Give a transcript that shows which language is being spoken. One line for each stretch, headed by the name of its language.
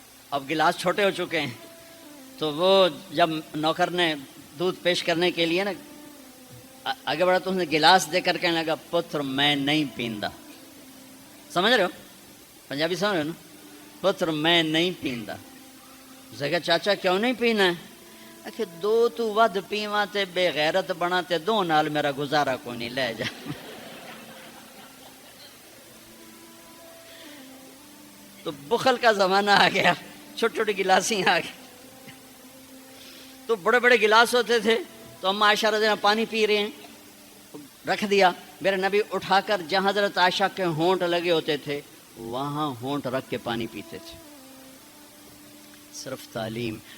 Urdu: اب گلاس چھوٹے ہو چکے ہیں، تو وہ جب نوکر نے دودھ پیش کرنے کے لیے نا آگے بڑھا تو اس نے گلاس دے کر کہنے لگا
Punjabi: پتر میں نہیں پیندا.
Urdu: سمجھ رہے ہو پنجابی سمجھ رہے ہو نا؟
Punjabi: پتر میں نہیں پیندا.
Urdu: اس نے کہا چاچا کیوں نہیں پینا ہے؟
Punjabi: کہ دو تو ود پیواں تے بے غیرت بنا تے دو نال میرا گزارا کوئی نہیں، لے جا.
Urdu: تو بخل کا زمانہ آ گیا، چھوٹی چھوٹی گلاسیں آ گئی. تو بڑے بڑے گلاس ہوتے تھے، تو ہم عائشہ رضی اللہ عنہا پانی پی رہے ہیں، رکھ دیا. میرے نبی اٹھا کر جہاں حضرت عائشہ کے ہونٹ لگے ہوتے تھے وہاں ہونٹ رکھ کے پانی پیتے تھے. صرف تعلیم.